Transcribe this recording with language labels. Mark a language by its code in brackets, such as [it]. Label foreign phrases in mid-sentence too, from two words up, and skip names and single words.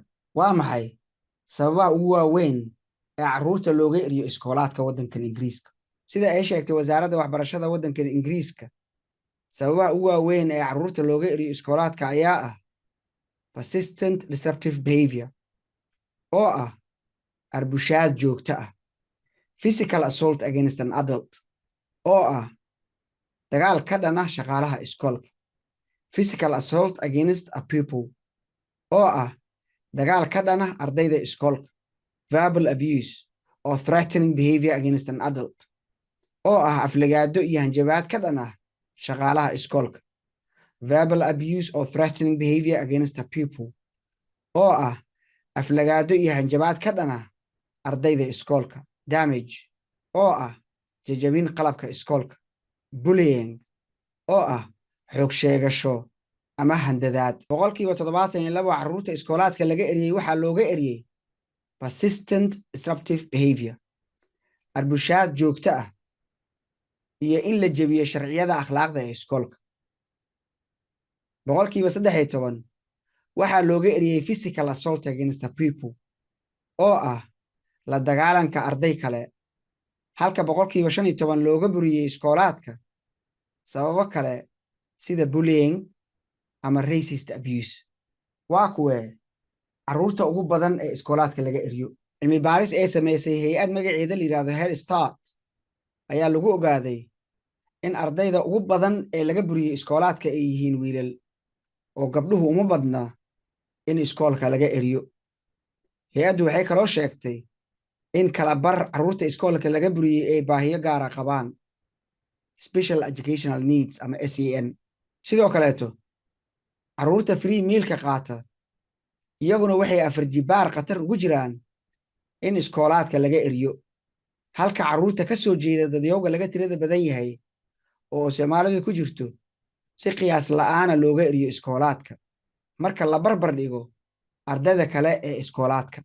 [so] Waa maxay sababaha ugu waaweyn ee carruurta looga eriyo iskoolaadka waddankan Ingiriiska? Sida ay sheegtay wasaaradda waxbarashada waddankan Ingiriiska, sababaha ugu waaweyn ee carruurta looga eriyo iskoolaadka ayaa ah [en] persistent disruptive behavior [so] oo ah arbushaad joogto ah, [en] physical assault against an adult [so] oo ah dagaal ka dhan ah shaqaalaha iskoolka, [en] physical assault against a pupil [so] oo ah dagaal ka dhan ah ardayda iskoolka, [en] verbal abuse or threatening behavior against an adult [so] oo ah aflagaado iyo hanjabaad ka dhan ah shaqaalaha iskoolka, [en] verbal abuse or threatening behavior against a pupil [so] oo ah aflagaado iyo hanjabaad ka dhan ah ardayda iskoolka, damage oo ah jajabin qalabka iskoolka, bullying oo ah xoog sheegasho ama handadaad. 72% carruurta iskoolaadka laga eriyay waxaa looga eriyay [en] persistent disruptive behavior, [so] arbushaad joogto ah iyo in la jebiyo sharciyada akhlaaqda ee iskoolka. 13% waxaa looga eriyay [en] physical assault against a pupil [so] oo ah la dagaalanka arday kale, halka 15% looga buriyey iskoolaadka sababo kale sida bullying ama [en] racist abuse. [so] Waa kuwee carruurta ugu badan ee iskoolaadka laga eriyo? Cilmi baaris ay samaysay hay'ad magaceeda la yiraahdo Head Start ayaa lagu ogaaday in ardayda ugu badan ee laga buriyey iskoolaadka ay yihiin wiilal oo gabdhuhu uma badna in iskoolka laga eriyo. Hay'addu waxay kaloo sheegtay in kala bar carruurta iskoolka laga buriyey ay baahiyo gaara qabaan, [en] special educational needs ama SEN. [so] Sidoo kaleeto carruurta [en] free mealka [so] qaata iyaguna waxay 4 jibaar khatar ugu jiraan in iskoolaadka laga eriyo halka carruurta ka soo jeeda dadyowga laga tirada badan yahay oo Soomaalidu ku jirto si qiyaas la'aana looga eriyo iskoolaadka marka la barbar dhigo ardayda kale ee iskoolaadka.